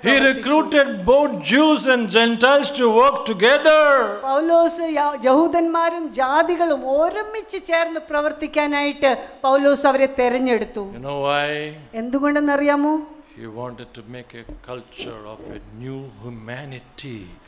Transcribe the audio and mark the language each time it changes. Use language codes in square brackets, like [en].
[en] He recruited both Jews and Gentiles to work together. [ml] പൗലോസ് യഹൂദന്മാരും ജാതികളും ഒരുമിച്ച് ചേർന്ന് പ്രവർത്തിക്കാനായിട്ട് പൗലോസ് അവരെ തെരഞ്ഞെടുത്തു. [en] You know why? [ml] എന്തുകൊണ്ടെന്നറിയാമോ? [en] He wanted to make a culture of a new humanity.